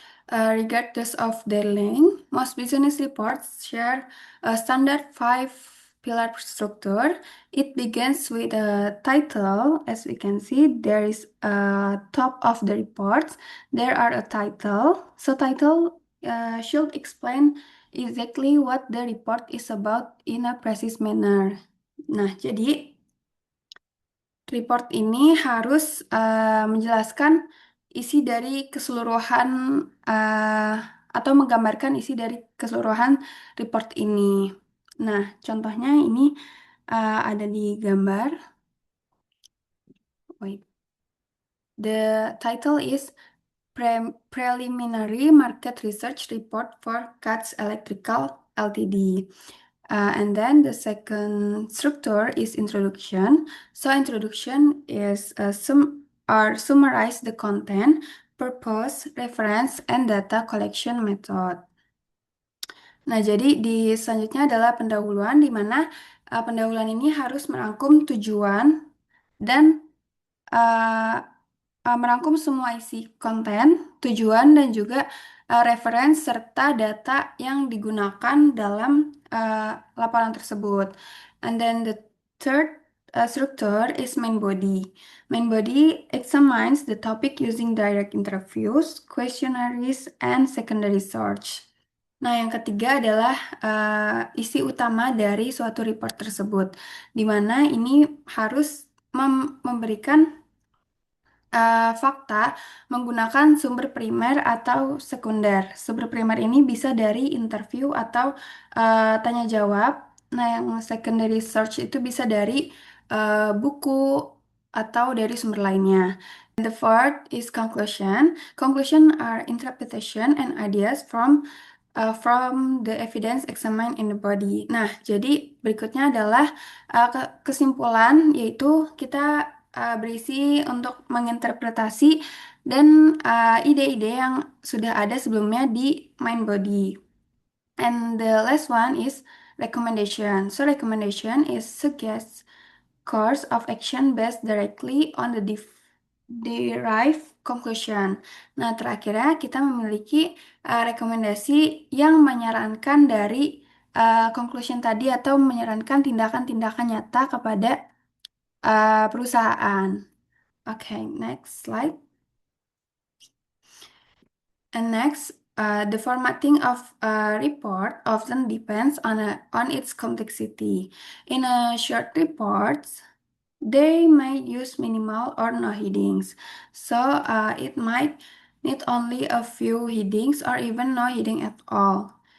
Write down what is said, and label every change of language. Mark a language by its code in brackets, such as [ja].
[en] Regardless of their length, most business reports share a standard five-pillar structure. It begins with a title. As we can see, there is a top of the reports. There are a title. So title should explain exactly what the report is about in a precise manner. [id] Nah, jadi report ini harus menjelaskan isi dari keseluruhan atau menggambarkan isi dari keseluruhan report ini. Nah, contohnya ini ada di gambar. [en] Wait. The title is Preliminary Market Research Report for Katz Electrical Ltd. And then the second structure is introduction. So introduction is summarize the content, purpose, reference, and data collection method. [id] Nah, jadi di selanjutnya adalah pendahuluan, di mana pendahuluan ini harus merangkum tujuan dan uh, merangkum semua isi konten, tujuan, dan juga reference serta data yang digunakan dalam laporan tersebut. [en] And then the third structure is main body. Main body examines the topic using direct interviews, questionnaires, and secondary search. [id] Nah, yang ketiga adalah isi utama dari suatu report tersebut, di mana ini harus memberikan fakta menggunakan sumber primer atau sekunder. Sumber primer ini bisa dari interview atau tanya jawab. Nah, yang secondary search itu bisa dari buku atau dari sumber lainnya. [en] And the fourth is conclusion. Conclusion are interpretation and ideas from the evidence examined in the body. [id] Nah, jadi berikutnya adalah kesimpulan, yaitu kita berisi untuk menginterpretasi dan ide-ide yang sudah ada sebelumnya di main body. [en] And the last one is recommendation. So recommendation is suggest course of action based directly on the derived conclusion. [id] Nah, terakhirnya kita memiliki rekomendasi yang menyarankan dari conclusion tadi atau menyarankan tindakan-tindakan nyata kepada perusahaan. [en] Okay, next slide. And next, the formatting of a report often depends on its complexity. In a short reports, they might use minimal or no headings. So it might need only a few headings or even no heading at all.